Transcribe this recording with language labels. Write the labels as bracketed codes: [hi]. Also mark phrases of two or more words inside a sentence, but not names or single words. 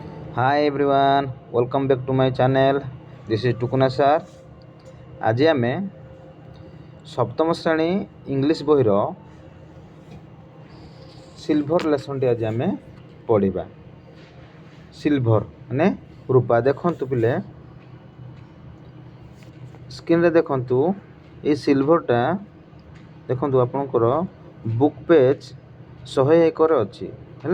[en] Hi everyone, welcome back to my channel. This is Tukuna sir. [or] ଆଜି ଆମେ ସପ୍ତମ ଶ୍ରେଣୀ ଇଂଲିଶ ବହିର ସିଲଭର ଲେସନଟି ଆଜି ଆମେ ପଢ଼ିବା। ସିଲଭର ମାନେ ରୂପା। ଦେଖନ୍ତୁ ପିଲେ ସ୍କ୍ରିନରେ ଦେଖନ୍ତୁ এই ସିଲଭରଟା ଦେଖନ୍ତୁ ଆପଣଙ୍କର [en] book page [or] 101ରେ ଅଛି ହେଲା।